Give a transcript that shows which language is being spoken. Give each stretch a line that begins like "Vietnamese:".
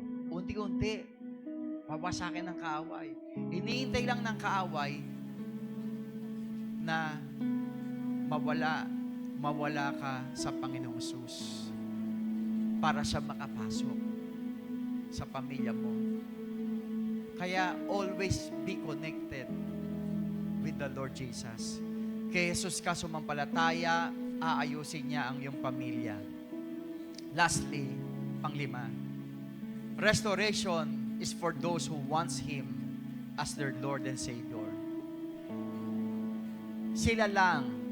Filipino: Unti-unti wawasakin ng kaaway. Iniintay lang ng kaaway na mawala ka sa Panginoong Jesus para siya makapasok sa pamilya mo.
English: Kaya always be connected with the Lord Jesus.
Filipino: Kay Jesus ka sumampalataya, aayusin niya ang iyong pamilya.
English: Lastly,
Filipino: panglima,
English: restoration is for those who wants Him as their Lord and Savior.
Filipino: Sila lang